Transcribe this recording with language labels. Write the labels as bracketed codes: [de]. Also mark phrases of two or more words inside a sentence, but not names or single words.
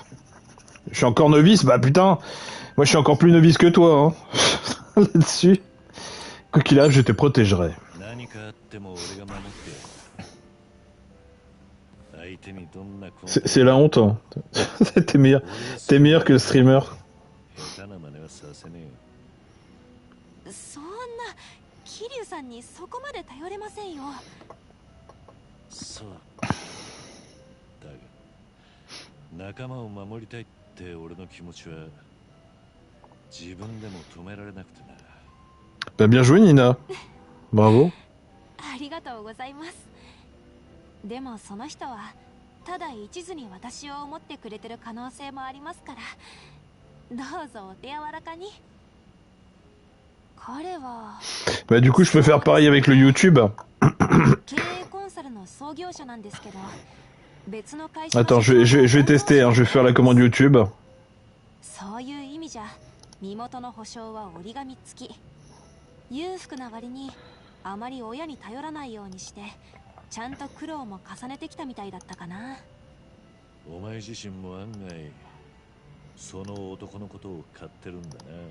[fr] Je suis encore novice, bah putain. Moi, je suis encore plus novice que toi, hein. Là-dessus. Quoi qu'il arrive, je te protégerai. C'est la honte, hein. T'es meilleur que le streamer. [ja] そんな桐生さんにそこまで頼れませんよ。そうだが仲間を守りたいって俺の気持ちは自分でも止められなくてな。 [fr] Bah bien joué Nina. Bravo. [ja] ありがとうございます。でもその人はただ一途に私を思ってくれてる可能性もありますから、どうぞお手柔らかに。 [fr] Bah du coup je peux faire pareil avec le YouTube. Attends, je vais tester, hein, je vais faire la commande YouTube. [ja] そういう意味じゃ身元の保証は折り紙付き。裕福な割にあまり親に頼らないようにしてちゃんと苦労も重ねてきたみたいだったかな。お前自身も案外その男のことを買ってるんだな。